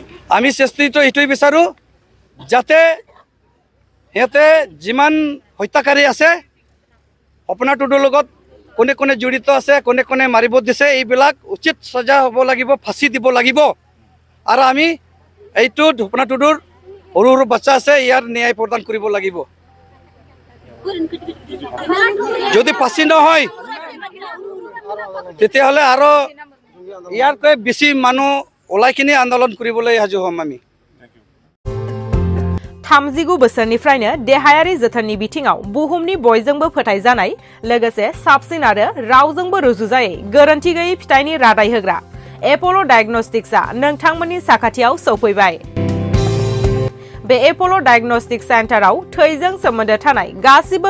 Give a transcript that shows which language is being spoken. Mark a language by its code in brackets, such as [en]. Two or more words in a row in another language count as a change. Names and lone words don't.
[as] আমি চেষ্টিটো এইটোৱে বিচাৰোঁ যাতে সিহঁতে যিমান হত্যাকাৰী আছে সপনা টুডুৰ লগত কোনে কোনে জড়িত আছে কোনে কোনে মাৰিব দিছে এইবিলাক উচিত সজা হ'ব লাগিব ফাঁচি দিব লাগিব আৰু আমি এইটোত সপনা টুডুৰ সৰু সৰু বাচ্চা আছে ইয়াৰ ন্যায় প্ৰদান কৰিব লাগিব যদি ফাঁচি নহয় তেতিয়াহ'লে আৰু ইয়াৰকৈ বেছি মানুহ ওলাই কিনে আন্দোলন কৰিবলৈ সাজু হ'ম আমি [brx] 39 बोसोरनिफ्रायनो देहायारि जोथोननि बिथिङाव बुहुमनि बयजोंबो फोथायजानाय लोगोसे साबसिन आरो रावजोंबो रुजुजायै गोरोन्थि गैयै फिथाइनि रादाय होग्रा एप'ल' डायग्नोस्टिक्सआ नोंथांमोननि साखाथियाव सौफैबाय बे एप'ल' डायग्नोस्टिक सेन्टाराव थैजों सोमोन्दो थानाय गासिबो